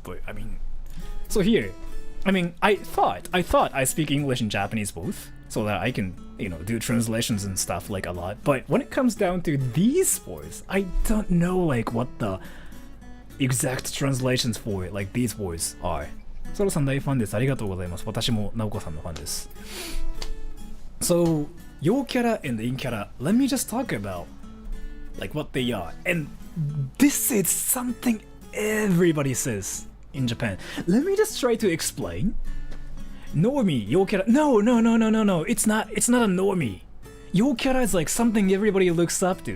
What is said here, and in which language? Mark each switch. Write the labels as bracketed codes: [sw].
[en] But I mean, so here, I mean, I thought I speak English and Japanese both, so that I can, do translations and stuff like a lot. But when it comes down to these words, I don't know like what the exact translations for like these words are. [ja] ソロさん大ファンです。ありがとうございます。私もナオコさんのファンです。 [en] So, Yokara and Inkara, let me just talk about like what they are. And this is something everybody says in Japan. Let me just try to explain. Normie, Yokara. No. It's not a normie. Yokara is like something everybody looks up to.